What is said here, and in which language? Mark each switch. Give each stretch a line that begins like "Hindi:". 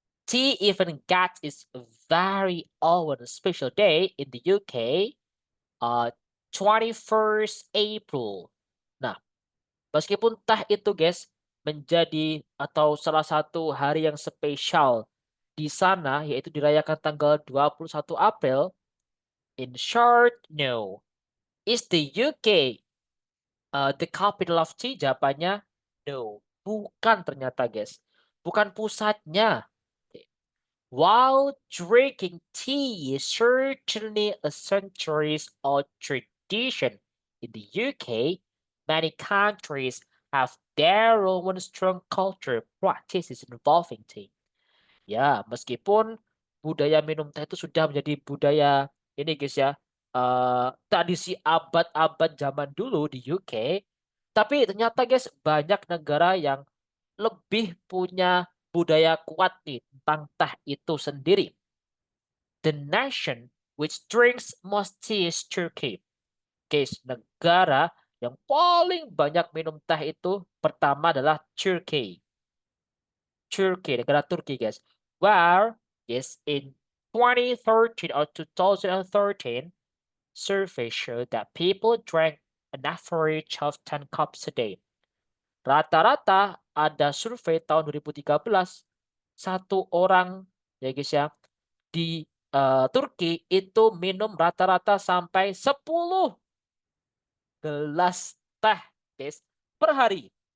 English: Tea even got its very own special day in the UK, 21st April.
Indonesian: Nah, meskipun teh itu guys menjadi atau salah satu hari yang spesial di sana, yaitu dirayakan tanggal 21 April,
English: in short, no. Is the UK the capital of tea?
Indonesian: Jawabannya no. Bukan ternyata guys. Bukan pusatnya.
English: While drinking tea is certainly a centuries-old tradition in the UK, many countries have their own strong culture practices involving tea.
Indonesian: Ya, meskipun budaya minum teh itu sudah menjadi budaya ini guys ya, tradisi abad-abad zaman dulu di UK, tapi ternyata guys banyak negara yang lebih punya budaya kuat nih tentang teh itu sendiri.
English: The nation which drinks most tea is Turkey.
Indonesian: Guys, negara yang paling banyak minum teh itu pertama adalah Turkey. Turkey, negara Turki guys.
English: Where yes, in 2013 or 2013, survey showed that people drank an average of 10 cups a day.
Indonesian: Rata-rata ada survei tahun 2013, satu orang ya guys ya di Turki itu minum rata-rata sampai 10 gelas teh guys per hari.